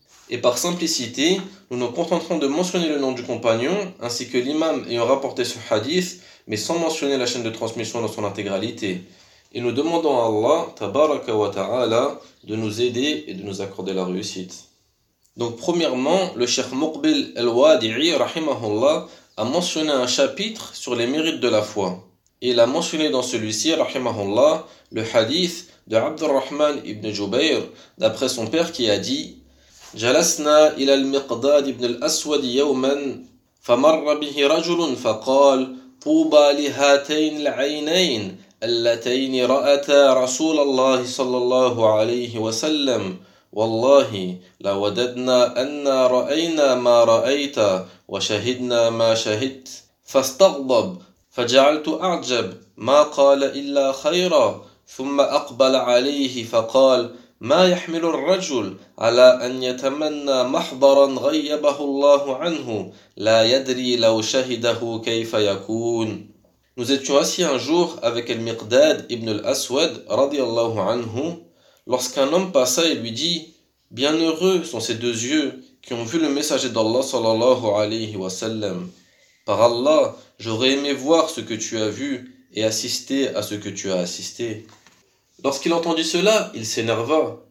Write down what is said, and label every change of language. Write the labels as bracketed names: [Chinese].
[French] Et par simplicité, nous nous contenterons de mentionner le nom du compagnon ainsi que l'imam ayant rapporté ce hadith, mais sans mentionner la chaîne de transmission dans son intégralité. Et nous demandons à Allah, tabaraka wa ta'ala, de nous aider et de nous accorder la réussite. Donc premièrement, le Cheikh Muqbil al-Wadi'i, rahimahullah, a mentionné un chapitre sur les mérites de la foi. Et il a mentionné dans celui-ci, rahimahullah, le hadith de Abdurrahman ibn Jubayr, d'après son père qui a dit: « [Arabic] Jalasna ila al-Miqdad ibn al-Aswad yawman, famarra bihi rajulun faqal, touba li hatayn al-aynayn » اللتين رأتا رسول الله صلى الله عليه وسلم والله لوددنا أن رأينا ما رأيت وشهدنا ما شهدت فاستغضب فجعلت أعجب ما قال إلا خيرا ثم أقبل عليه فقال ما يحمل الرجل على أن يتمنى محضرا غيبه الله عنه لا يدري لو شهده كيف يكون. [French] Nous étions assis un jour avec Al-Miqdad ibn al-Aswad, radiallahu anhu, lorsqu'un homme passa et lui dit: « Bienheureux sont ces deux yeux qui ont vu le messager d'Allah sallallahu alayhi wa sallam. Par Allah, j'aurais aimé voir ce que tu as vu et assister à ce que tu as assisté. » Lorsqu'il entendit cela, il s'énerva.